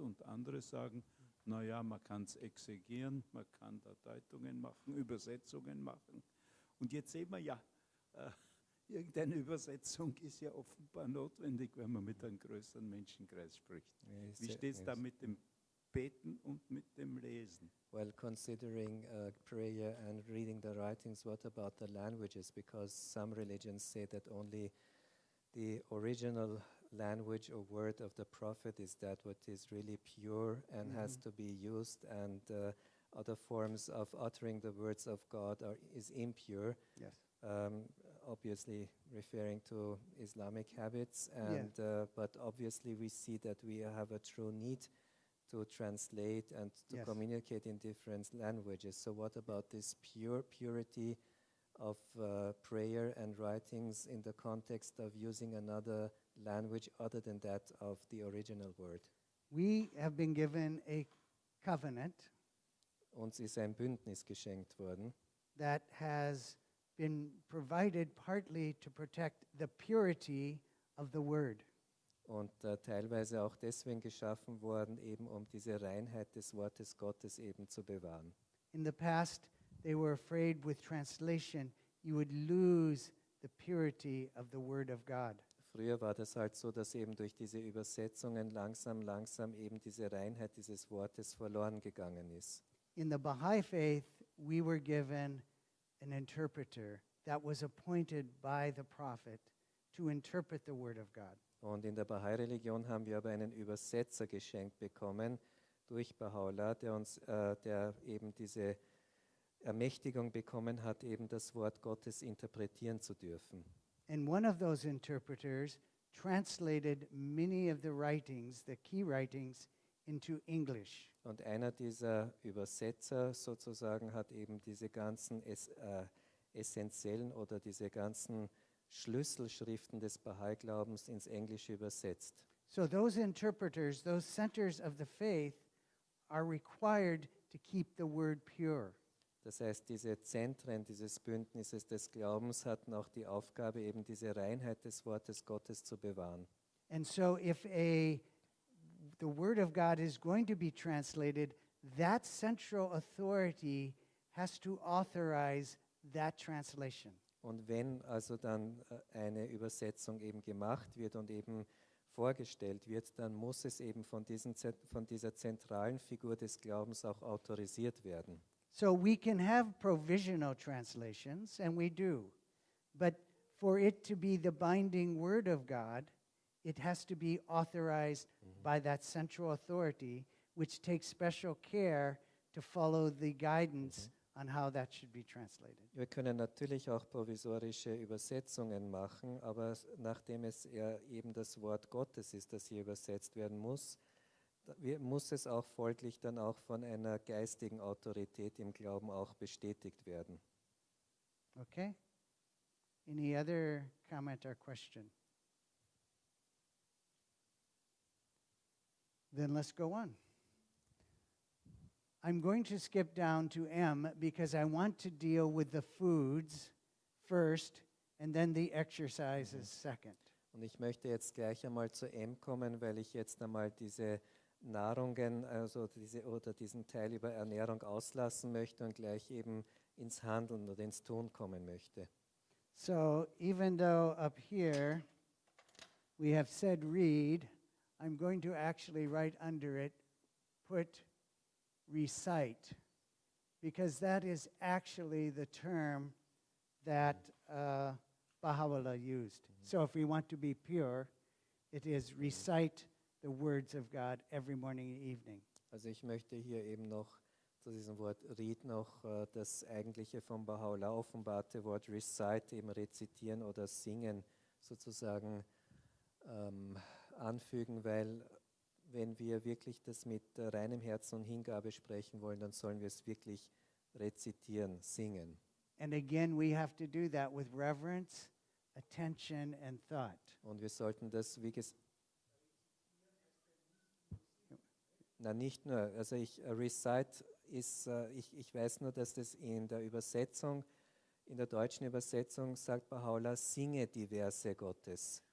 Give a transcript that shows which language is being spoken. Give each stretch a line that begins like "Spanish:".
German: Und andere sagen, naja, man kann es exegieren, man kann da Deutungen machen, Übersetzungen machen. Und jetzt sehen wir ja, irgendeine Übersetzung ist ja offenbar notwendig, wenn man mit einem größeren Menschenkreis spricht. Wie steht es da mit dem Beten und mit dem Lesen?
English: Well, considering prayer and reading the writings, what about the languages? Because some religions say that only the original language or word of the prophet is that what is really pure and has to be used, and other forms of uttering the words of God is impure. Yes. Obviously referring to Islamic habits, and but obviously we see that we have a true need to translate and to communicate in different languages. So what about this purity of prayer and writings in the context of using another language other than that of the original word? We have been given a covenant
German: Uns ist ein Bündnis geschenkt worden,
English: that has been provided partly to protect the purity of the word.
German: und teilweise auch deswegen geschaffen worden, eben diese Reinheit des Wortes Gottes eben zu bewahren.
English: In the past, they were afraid with translation you would lose the purity of the word of God.
German: Früher war das halt so, dass eben durch diese Übersetzungen langsam eben diese Reinheit dieses Wortes verloren gegangen ist.
English: In the Baha'i faith, we were given an interpreter that was appointed by the prophet to interpret the word of God.
German: Und in der Baha'i-Religion haben wir aber einen Übersetzer geschenkt bekommen durch Baha'u'llah, der eben diese Ermächtigung bekommen hat, eben das Wort Gottes interpretieren zu dürfen.
English: And one of those interpreters translated many of the writings, the key writings, into English.
German: Und einer dieser Übersetzer sozusagen hat eben diese ganzen essentiellen oder diese ganzen Schlüsselschriften des Baha'i-Glaubens ins Englische übersetzt.
English: So those interpreters, those centers of the faith, are required to keep the word pure.
German: Das heißt, diese Zentren dieses Bündnisses des Glaubens hatten auch die Aufgabe, eben diese Reinheit des Wortes Gottes zu bewahren.
English: And so if the word of God is going to be translated, that central authority has to authorize that translation.
German: Und wenn also dann eine Übersetzung eben gemacht wird und eben vorgestellt wird, dann muss es eben von dieser zentralen Figur des Glaubens auch autorisiert werden.
English: So we can have provisional translations, and we do. But for it to be the binding word of God, it has to be authorized by that central authority, which takes special care to follow the guidance on how that should be translated.
German: Wir können natürlich auch provisorische Übersetzungen machen, aber nachdem es eben das Wort Gottes ist, das hier übersetzt werden muss, muss es auch folglich dann auch von einer geistigen Autorität im Glauben auch bestätigt werden.
English: Okay? Any other comment or question? Then let's go on. I'm going to skip down to M because I want to deal with the foods first and then the exercises second.
German: Und ich möchte jetzt gleich einmal zu M kommen, weil ich jetzt einmal diese Nahrungen, also diesen Teil über Ernährung auslassen möchte und gleich eben ins Handeln oder ins Tun kommen möchte.
English: So even though up here we have said read. I'm going to actually write under it, put recite, because that is actually the term that Baha'u'llah used. So if we want to be pure, it is recite the words of God every morning and evening.
German: Also ich möchte hier eben noch zu diesem Wort Read noch das eigentliche vom Baha'u'llah offenbarte Wort recite, eben rezitieren oder singen sozusagen anfügen, weil wenn wir wirklich das mit reinem Herzen und Hingabe sprechen wollen, dann sollen wir es wirklich rezitieren, singen.
English: And again, we have to do that with reverence, attention, and thought.
German: Und wir sollten das, wie gesagt, na nicht nur, also recite ist, ich weiß nur, dass das in der Übersetzung, in der deutschen Übersetzung sagt Baha'u'llah, singe die Verse Gottes.